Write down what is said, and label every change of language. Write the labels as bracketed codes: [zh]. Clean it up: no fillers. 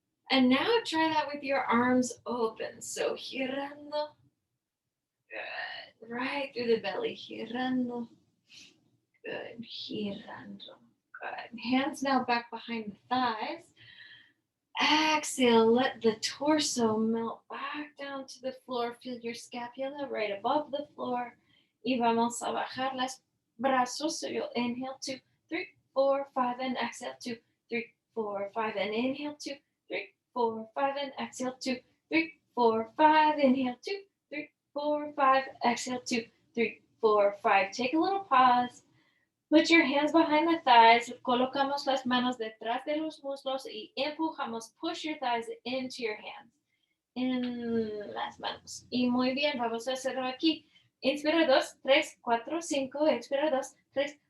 [en] And now try that with your arms open. So girando. Good. Right through the belly. [es] Girando. Good. Girando. [en] Good. Hands now back behind the thighs. Exhale, let the torso melt back down to the floor. Feel your scapula right above the floor. [es] Y vamos a bajar los brazos. [en] So you'll inhale 2, 3, 4, 5, and exhale 2, 3, 4, 5, and inhale 2, 3, 4, 5, and exhale 2, 3, 4, 5, inhale 2, 3, 4, 5, exhale 2, 3, 4, 5. Take a little pause. Put your hands behind the thighs. [es] Colocamos las manos detrás de los muslos y empujamos. [en] Push your thighs into your hands. [es] En las manos. Y muy bien, vamos a hacerlo aquí. Inspira 2, 3, 4, 5. Expira 2, 3,